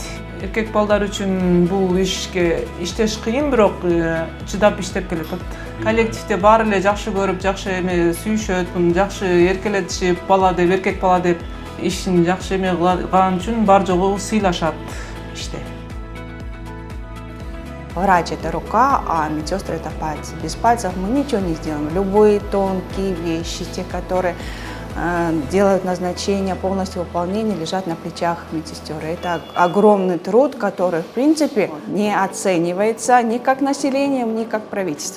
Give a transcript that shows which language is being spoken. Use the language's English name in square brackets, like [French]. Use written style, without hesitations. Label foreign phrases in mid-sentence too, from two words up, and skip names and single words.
[Kyrgyz] Эркек балдар үчүн бул иштеш кыйын, бирок чыдап иштеп келатат. Коллективде баары эле жакшы көрүп, жакшы сүйүшөт, жакшы эркелетишип, бала деп, эркек бала деп ишин жакшы кылган үчүн бар жогу сыйлашат иште. [Russian] Врач – это рука, а медсестры – это пальцы. Без пальцев мы ничего не сделаем. Любые тонкие вещи, те, которые делают назначение, полностью выполнение, лежат на плечах медсестер. Это огромный труд, который, в принципе, не оценивается ни как населением, ни как правительством.